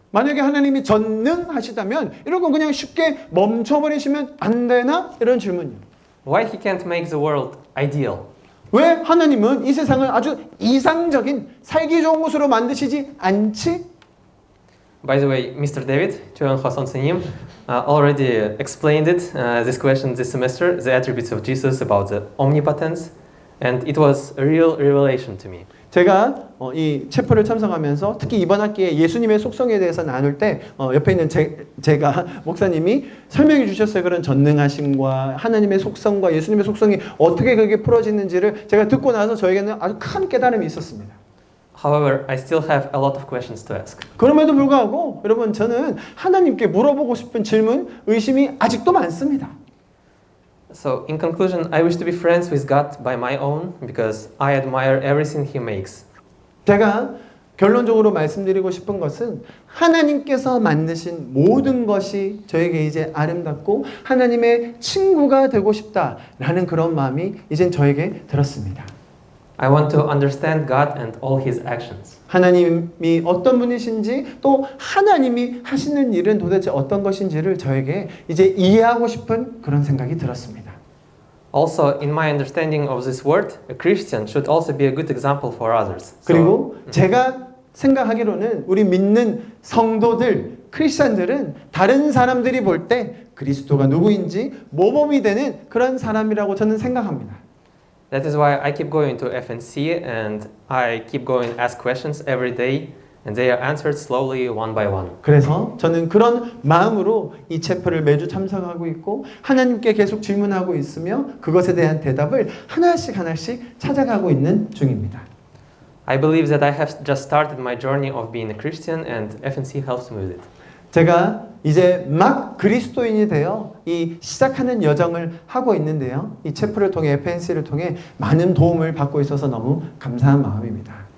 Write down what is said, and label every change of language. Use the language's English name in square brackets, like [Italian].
[Korean] 만약에 하나님이 전능하시다면 이런 건 그냥 쉽게 멈춰버리시면 안 되나? 이런 질문이요. [English] Why he can't make the world ideal? [Korean] 왜 하나님은 이 세상을 아주 이상적인 살기 좋은 곳으로 만드시지 않지? [English] By the way, Mr. David, 조영호 선생님, already explained it, this question this semester, the attributes of Jesus about the omnipotence, and it was a real revelation to me. [Korean] 제가 이 체포를 참석하면서 특히 이번 학기에 예수님의 속성에 대해서 나눌 때 옆에 있는 제가 목사님이 설명해 주셨어요. 그런 전능하심과 하나님의 속성과 예수님의 속성이 어떻게 그게 풀어지는지를 제가 듣고 나서 저에게는 아주 큰 깨달음이 있었습니다. [English] However, I still have a lot of questions to ask. [Korean] 그럼에도 불구하고 여러분 저는 하나님께 물어보고 싶은 질문, 의심이 아직도 많습니다. [English] So, in conclusion, I wish to be friends with God by my own because I admire everything He makes. [Korean] 제가 결론적으로 말씀드리고 싶은 것은 하나님께서 만드신 모든 것이 저에게 이제 아름답고 하나님의 친구가 되고 싶다라는 그런 마음이 이젠 저에게 들었습니다. [English] I want to understand God and all His actions. [Korean] 하나님이 어떤 분이신지 또 하나님이 하시는 일은 도대체 어떤 것인지를 저에게 이제 이해하고 싶은 그런 생각이 들었습니다. [English] Also, in my understanding of this word, a Christian should also be a good example for others. [Korean] 그리고 제가 생각하기로는 우리 믿는 성도들, 크리스천들은 다른 사람들이 볼 때 그리스도가 누구인지 모범이 되는 그런 사람이라고 저는 생각합니다. [English] That is why I keep going to FNC and I keep going ask questions every day and they are answered slowly one by one. [Korean] 그래서 저는 그런 마음으로 이 체프를 매주 참석하고 있고 하나님께 계속 질문하고 있으며 그것에 대한 대답을 하나씩 찾아가고 있는 중입니다. [English] I believe that I have just started my journey of being a Christian and FNC helps me with it. [Korean] 제가 이제 막 그리스도인이 되어 이 시작하는 여정을 하고 있는데요. 이 체프를 통해 FNC를 통해 많은 도움을 받고 있어서 너무 감사한 마음입니다.